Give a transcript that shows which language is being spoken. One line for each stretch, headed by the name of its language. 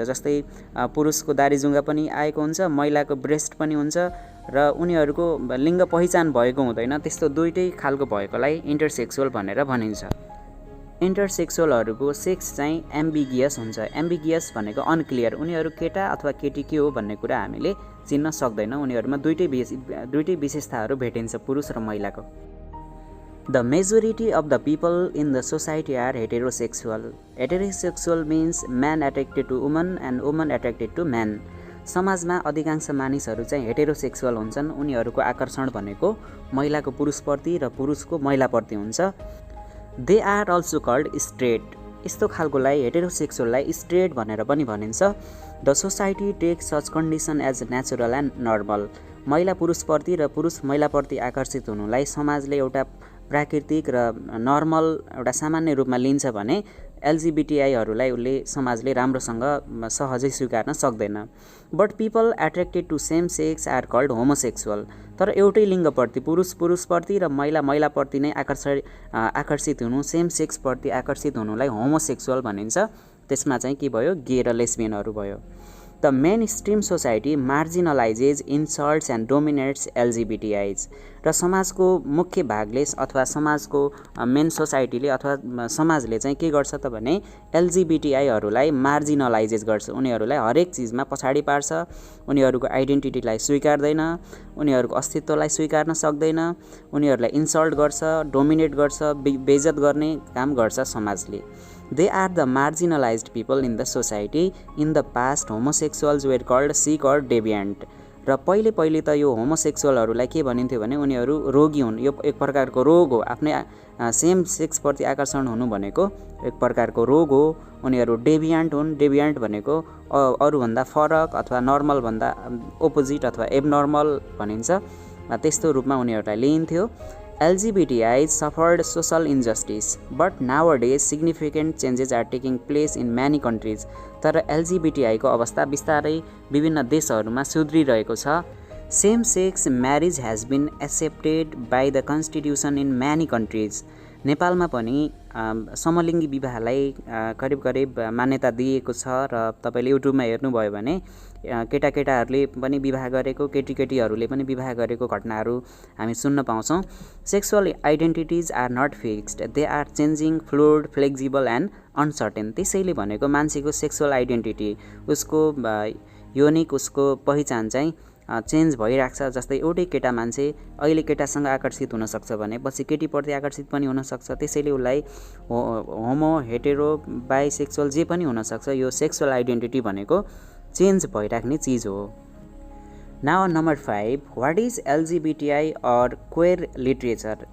Nepali: जस्तै पुरुषको दारीजुङ्गा पनि आएको हुन्छ, महिलाको ब्रेस्ट पनि हुन्छ र उनीहरूको लिङ्ग पहिचान भएको हुँदैन, त्यस्तो दुईटै खालको भएकोलाई इन्टरसेक्सुअल भनेर भनिन्छ। इन्टरसेक्सुअलहरूको सेक्स चाहिँ एम्बिगियस हुन्छ। एम्बिगियस भनेको अनक्लियर, उनीहरू केटा अथवा केटी के हो भन्ने कुरा हामीले चिन्न सक्दैन। उनीहरूमा दुईटै विशेषताहरू भेटिन्छ पुरुष र महिलाको।
English: The majority of the people in the society are heterosexual. Heterosexual means man attracted to woman and woman attracted to man.
Nepali: समाजमा अधिकांश मानिसहरू चाहिँ हेटेरोसेक्सुअल हुन्छन्। उनीहरूको आकर्षण भनेको महिलाको पुरुषप्रति र पुरुषको महिलाप्रति हुन्छ।
English: They are also called straight.
Nepali: यस्तो खालकोलाई हेटेरोसेक्सुअललाई स्ट्रेट भनेर पनि भनिन्छ।
English: The society take such condition as natural and normal.
Nepali: महिला पुरुषप्रति र पुरुष महिलाप्रति आकर्षित हुनुलाई समाजले एउटा प्राकृतिक र नर्मल एउटा सामान्य रूपमा लिन्छ भने एलजीबीटीआईहरूलाई समाजले राम्रोसँग सहजै स्वीकार्न सक्दैन।
English: But people attracted to same sex are called homosexual.
Nepali: तर एउटै लिङ्गप्रति पुरुषप्रति र महिलाप्रति नै आकर्षित हुनु, सेम सेक्सप्रति आकर्षित हुनुलाई होमोसेक्सुअल भनिन्छ। त्यसमा चाहिँ के भयो, गे र लेस्बियनहरू भयो।
English: The mainstream society marginalises, insults and dominates LGBTIs.
Nepali: र समाजको मुख्य भागले अथवा समाजको मेन सोसाइटीले अथवा समाजले चाहिँ के गर्छ त भने एलजीबीटीआईहरूलाई मार्जिनलाइजेज गर्छ। उनीहरूलाई हरेक चिजमा पछाडि पार्छ, उनीहरूको आइडेन्टिटीलाई स्वीकार्दैन, उनीहरूको अस्तित्वलाई स्वीकार्न सक्दैन, उनीहरूलाई इन्सल्ट गर्छ, डोमिनेट गर्छ, बेइज्जत गर्ने काम गर्छ समाजले।
English: They are the marginalized people in the society. In the past, homosexuals were called sick or deviant.
Nepali: र पहिले त यो होमोसेक्सुअलहरूलाई के भनिन्थ्यो भने उनीहरू रोगी हुन्, यो एक प्रकारको रोग हो। आफ्नै सेम सेक्सप्रति आकर्षण हुनु भनेको एक प्रकारको रोग हो। उनीहरू डेभियान्ट हुन्। डेभियान्ट भनेको अरूभन्दा फरक अथवा नर्मलभन्दा ओपोजिट अथवा एबनर्मल भनिन्छ। त्यस्तो रूपमा उनीहरूलाई लिइन्थ्यो।
English: LGBTI suffered social injustice, but nowadays significant changes are taking place in many countries.
Nepali: तर LGBTI को अवस्था बिस्तारै विभिन्न देशहरूमा सुध्रिरहेको छ।
English: Same sex marriage has been accepted by the constitution in many countries.
Nepali: नेपालमा पनि समलिङ्गी विवाहलाई करिब मान्यता दिएको छ र तपाईले युट्युबमा हेर्नुभयो भने केटाकेटाहरूले पनि विवाह गरेको, केटीकेटीहरूले पनि विवाह गरेको घटनाहरू हामी सुन्न पाउँछौँ।
English: Sexual identities are not fixed, they are changing, fluid, flexible and uncertain.
Nepali: त्यसैले भनेको मान्छेको सेक्सुअल आइडेन्टिटी, उसको योनिक, उसको पहिचान चाहिँ चेन्ज भइरहेको छ। जस्तै एउटै केटा मान्छे अहिले केटासँग आकर्षित हुनसक्छ भने पछि केटीप्रति आकर्षित पनि हुनसक्छ। त्यसैले उसलाई होमो, हेटेरो, बाइसेक्सुअल जे पनि हुनसक्छ। यो सेक्सुअल आइडेन्टिटी भनेको चेन्ज भइराख्ने चिज हो।
English: Now number 5, what is LGBTI or queer literature.